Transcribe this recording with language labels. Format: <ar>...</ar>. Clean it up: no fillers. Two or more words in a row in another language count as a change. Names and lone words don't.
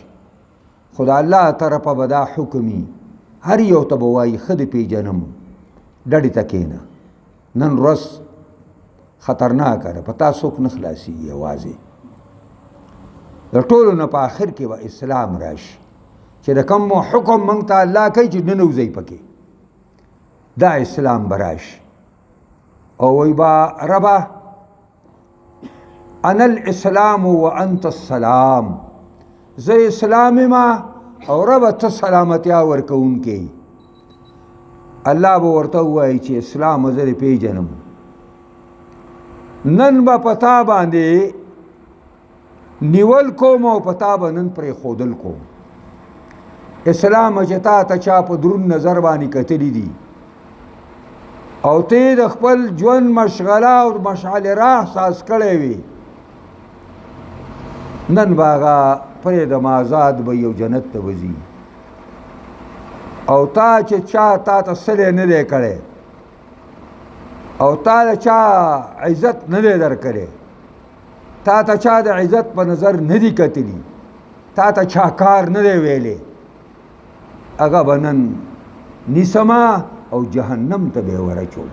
<ps>خو د الله طرفه به دا حکمي، هر یو ته به وایي ښه دې پېژنم، ډډې ته کښېنه، نن ورځ خطرناکه ده، په تا څوک نه خلاصېږي. یوازې د ټولو نه په آخر کې به اسلام راشي چې د کوم حکم موږ ته الله کوي چې ننوځئ پکې، دا اسلام به راشي. او وی</ps> <ar>با ربه انا الاسلام و انت السلام،</ar> <ps>زه اسلام ما او ربه ته سلامتیا ورکوونکی. الله به ورته ووایي چې اسلام زه دې پیژنم، نن به پتا باندې نیول کوم او پتا به نن پرېښودل کوم. اسلام چې تا ته چا په درون نظر باندې کتلی دي او ته د خپل ژوند مشغله او مشعل راه ساز کړی وي، نن به هغه پرېږدم آزاد به یو جنت ته وځي. او تا چې چا تا ته سلی نه دی کړی او تا د چا عزت نه دی درکړی، تا ته چا د عزت په نظر نه دی کتلی، تا ته چا کار نه دی ویلی، هغه به نن نیسما او جهنم ته به ورچوم.</ps>